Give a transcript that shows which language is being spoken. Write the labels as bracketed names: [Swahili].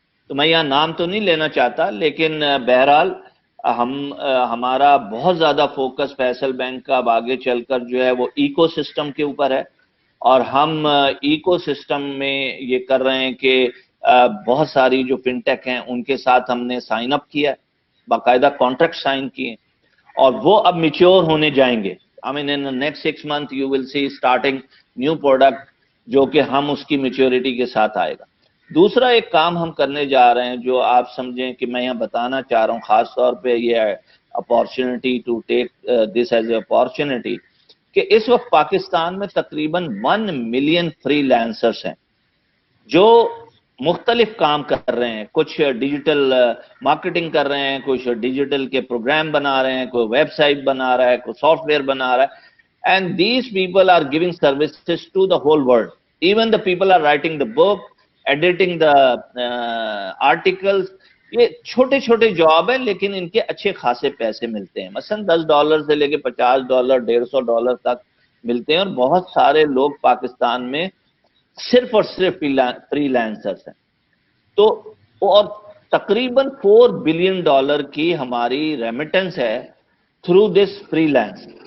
[Urdu] تو میں یہاں نام تو نہیں لینا چاہتا، لیکن بہرحال ہمارا بہت زیادہ فوکس فیصل بینک کا اب آگے چل کر جو ہے وہ ایکو سسٹم کے اوپر ہے، اور ہم ایکو سسٹم میں یہ کر رہے ہیں کہ بہت ساری جو فنٹیک ہیں ان کے ساتھ ہم نے سائن اپ کیا ہے، باقاعدہ کانٹریکٹ سائن کیے، اور وہ اب میچور ہونے جائیں گے. [English] I mean in the next 6 months you will see starting new product [Urdu] جو کہ ہم اس کی میچورٹی کے ساتھ آئے گا. دوسرا ایک کام ہم کرنے جا رہے ہیں جو آپ سمجھیں کہ میں یہاں بتانا چاہ رہا ہوں، خاص طور پہ یہ [English] opportunity to take this as a opportunity, [Urdu] کہ اس وقت پاکستان میں تقریباً 1 ملین فری لانسرز ہیں جو مختلف کام کر رہے ہیں. کچھ ڈیجیٹل مارکیٹنگ کر رہے ہیں، کچھ ڈیجیٹل کے پروگرام بنا رہے ہیں، کوئی ویب سائٹ بنا رہا ہے، کوئی سافٹ ویئر بنا رہا ہے. [English] And these people are giving services to the whole world. Even the people are writing the book, editing the articles. [Urdu] یہ چھوٹے چھوٹے جاب ہیں لیکن ان کے اچھے خاصے پیسے ملتے ہیں، مثلا $10 سے لے کے $50، $150 تک ملتے ہیں. اور بہت سارے لوگ پاکستان میں صرف اور صرف فری لانسرز ہیں. تو اور تقریباً $4 بلین کی ہماری ریمیٹنس ہے [English] Through this freelance.